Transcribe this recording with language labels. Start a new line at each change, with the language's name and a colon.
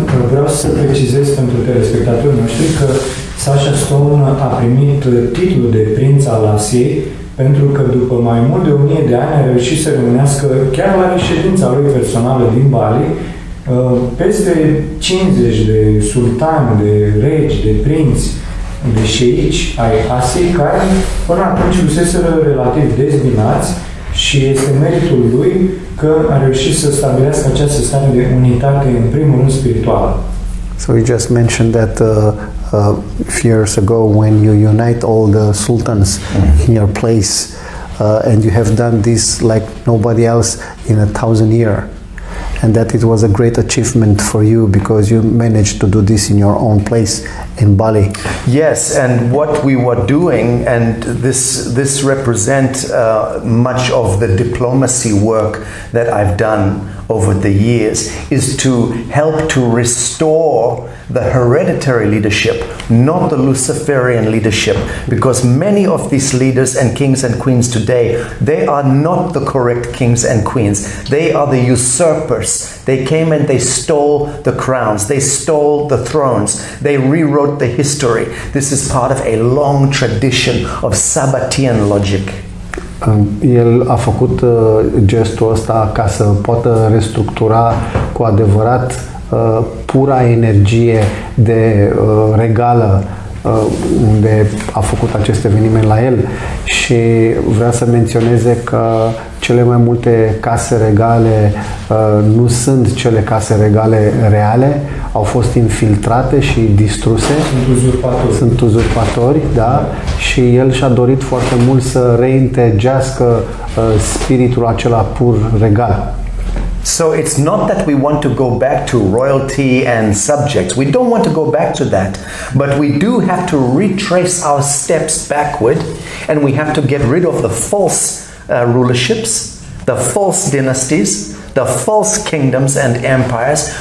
Romanian: Vreau să precizez pentru telespectatorii noștri că Sacha Stone a primit titlul de prinț al Asiei pentru că după mai mult de 1000 de ani a reușit să reunească chiar la reședința lui personală din Bali peste 50 de sultani, de regi, de prinți, de șeici ai Asiei care până atunci fuseseră relativ dezbinați Și este meritul lui că a reușit să stabilească această stare de unitate, în primul rând spirituală.
English: So you just mentioned that a few years ago when you unite all the sultans in your place, and you have done this like nobody else in 1,000 years, and that it was a great achievement for you because you managed to do this in your own place in Bali. Yes, and what we were doing, and this represent much of the diplomacy work that I've done over the years, is to help to restore the hereditary leadership, not the Luciferian leadership, because many of these leaders and kings and queens today, they are not the correct kings and queens. They are the usurpers. They came and they stole the crowns. They stole the thrones. They rewrote the history. This is part of a long tradition of Sabbatean logic.
Romanian: El a făcut gestul ăsta ca să poată restructura cu adevărat pura energie de regală unde a făcut acest eveniment la el, și vrea să menționeze că cele mai multe case regale nu sunt cele case regale reale, au fost infiltrate și distruse. Sunt uzurpatori, da? Și el și-a dorit foarte mult să reintegească spiritul acela pur regal.
English: So it's not that we want to go back to royalty and subjects. We don't want to go back to that. But we do have to retrace our steps backward, and we have to get rid of the false rulerships, the false dynasties, the false kingdoms and empires.